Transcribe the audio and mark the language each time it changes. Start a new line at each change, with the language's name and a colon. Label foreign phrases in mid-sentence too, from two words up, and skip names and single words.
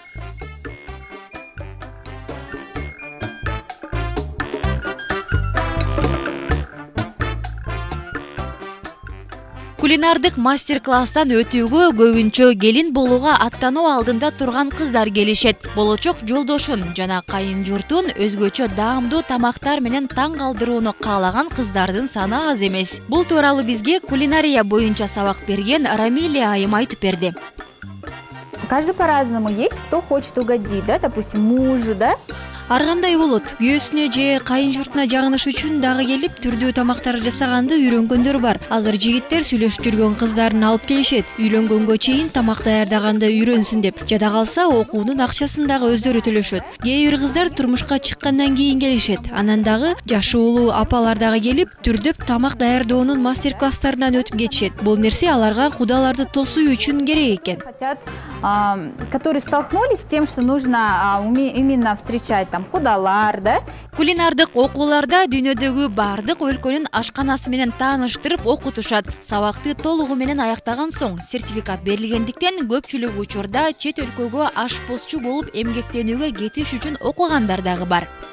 Kyrgyz: Кулинардык мастер-класстан өтүүгө көбүнчө келин болууга аттануу алдында турган кыздар келишет. Болочок жолдошун жана кайын журтун өзгөчө даамдуу тамактар менен таң калтырууну каалаган кыздардын саны аз эмес. Бул тууралуу бизге кулинария боюнча сабак берген Рамилия айым айтып берди.
Russian: Каждый по-разному. Есть кто хочет угодить, да, допустим, мужу, да?
Kyrgyz: Ар кандай болот, күйөөсүнө же кайын журтуна жагыныш үчүн дагы келип түрдүү тамактар жасаганды үйрөнгөндөр бар. Азыр жигиттер сүйлөшүп жүргөн кыздарын алып келишет. Үйлөнгөнгө чейин тамак даярдаганды үйрөнсүн деп. Жада калса окуунун акчасын дагы өздөрү төлөшөт. Кээ бир кыздар турмушка чыккандан кийин келишет. Анан дагы жашы улуу апалар дагы келип түрдөп тамак даярдоонун мастер-класстарынан өтүп кетишет. Бул нерсе аларга кудаларды тосуу үчүн керек экен.
Russian: Хотят, которые столкнулись с тем, что нужно именно встречать там кудалар, да?
Kyrgyz: Кулинардык окууларда дүйнөдөгү бардык өлкөнүн ашканасы менен тааныштырып окутушат. Сабакты толугу менен аяктаган соң сертификат берилгендиктен көпчүлүк учурда чет өлкөгө ашпозчу болуп эмгектенүүгө кетиш үчүн окугандар дагы бар.